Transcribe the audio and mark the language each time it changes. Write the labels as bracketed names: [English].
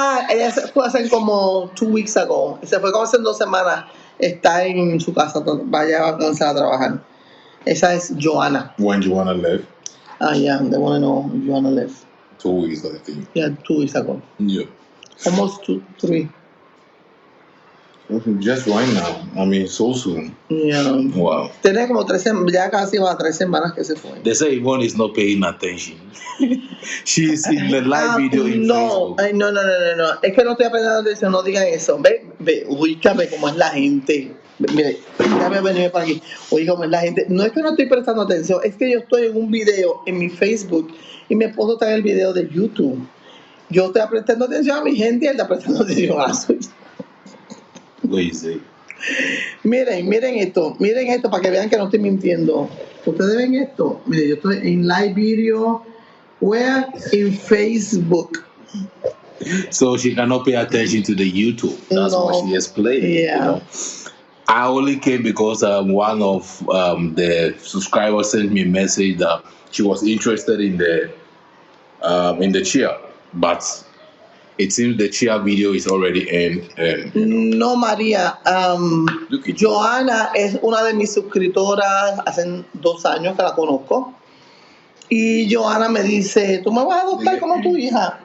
[Spanish] Ella se fue hace como 2 [English] weeks ago. [Spanish] Se fue como hace 2 semanas. Está en su casa. Vaya a comenzar a trabajar. Esa es Joanna. [English] When Joanna left? Yeah, they want to know if Joanna left. 2 weeks, I think. Yeah, 2 weeks ago. Yeah. Almost 3. Just right now. So soon. Yeah. Wow. [Spanish] Tiene como 3 semanas, ya casi va a 3 semanas que se fue. [English] They say Yvonne is not paying attention. She's in the live video in Facebook. [Spanish] Ay, no. Es que no estoy aprendiendo atención, no digan eso. Ve, ubícame cómo es la gente. Mire, déjame venirme para aquí. Oye, cómo es la gente. No es que no estoy prestando atención, es que yo estoy en un video en mi Facebook y mi esposo está en el video de YouTube. Yo estoy prestando atención a mi gente y él está prestando atención a la suya. Miren esto para que vean que no estoy mintiendo. Ustedes ven esto. Miren, yo estoy en live video. [English] Where in Facebook. So she cannot pay attention to the YouTube. That's what she explained. Yeah. You know, I only came because one of the subscribers sent me a message that she was interested in the chair, but it seems the chair video is already in. [Spanish] No, María. Johanna es una de mis suscriptoras. Hace 2 años que la conozco. Y Johanna me dice, ¿tú me vas a adoptar como tu hija?